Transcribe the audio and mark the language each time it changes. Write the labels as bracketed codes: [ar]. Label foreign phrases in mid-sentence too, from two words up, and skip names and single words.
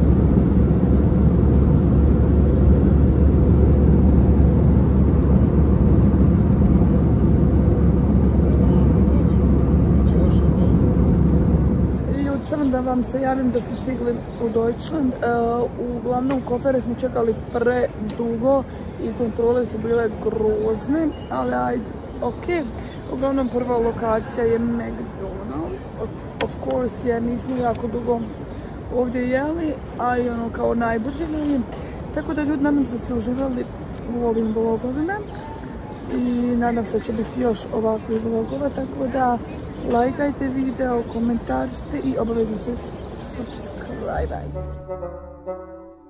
[hr] Samo da vam se javim da smo stigli u Deutschland. Uglavnom kofere smo čekali predugo i kontrole su bile grozne, ali ajde, ok. Uglavnom prva lokacija je McDonald's, [en] of course, [hr] jer nismo jako dugo ovdje jeli, a i ono kao najbrže nam. Tako da ljudi, nadam se da ste uživali u ovim vlogovima i nadam se da će biti još ovakvih vlogova, tako da lajkajte video, komentarite i obavezno se subscribe.